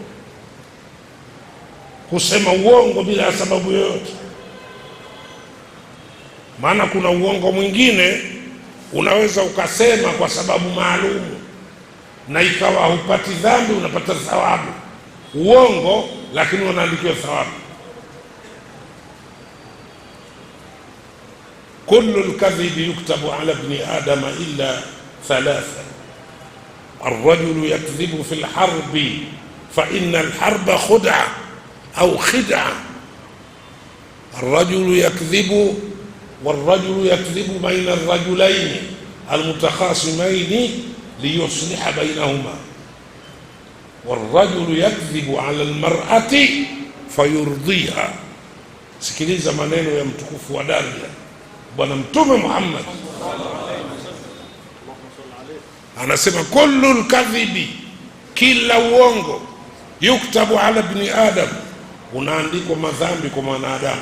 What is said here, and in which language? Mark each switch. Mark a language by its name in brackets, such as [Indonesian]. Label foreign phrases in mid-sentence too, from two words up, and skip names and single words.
[Swahili] Kusema uongo bila sababu yoyote. Maana kuna uongo mwingine unaweza ukasema kwa sababu maalum na ikawa hupati dhambi, unapata thawabu. Uongo lakini unaandikiwa thawabu. [Arabic] كل الكذب يكتب على ابن آدم إلا 3. الرجل يكذب في الحرب فإن الحرب خدعة أو خدعة. الرجل يكذب والرجل يكذب بين الرجلين المتخاصمين ليصلح بينهما. والرجل يكذب على المرأة فيرضيها. [Swahili] sikiliza maneno ya mtukufu wa daraja Bwana Mtume Muhammad anasema, [Arabic] كل الكذب, [Swahili] kila uongo, [Arabic] يكتب على ابن آدم, [Swahili] unaandikwa madhambi kwa mwanadamu.